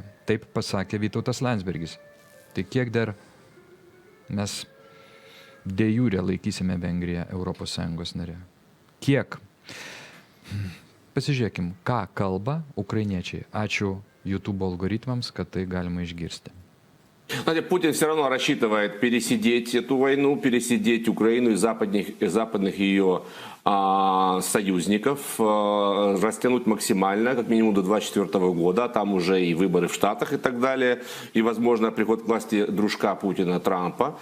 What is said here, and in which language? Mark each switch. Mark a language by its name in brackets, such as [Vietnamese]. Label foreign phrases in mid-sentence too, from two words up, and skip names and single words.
[Lithuanian] Taip pasakė Vytautas Landsbergis. Tai kiek dar mes [Latin] de jure [Lithuanian] laikysime Vengriją ES narė? Kiek? Pasižiūrėkim, ką kalba ukrainiečiai. Ačiū YouTube алгоритмams, kad tai galima išgirsti. [Russian] Знаете, Путин все равно рассчитывает пересидеть эту войну, пересидеть Украину и западных ее союзников, растянуть максимально, как минимум до 2024 года, там уже и выборы в Штатах и так далее, и, возможно, приход к власти дружка Путина, Трампа.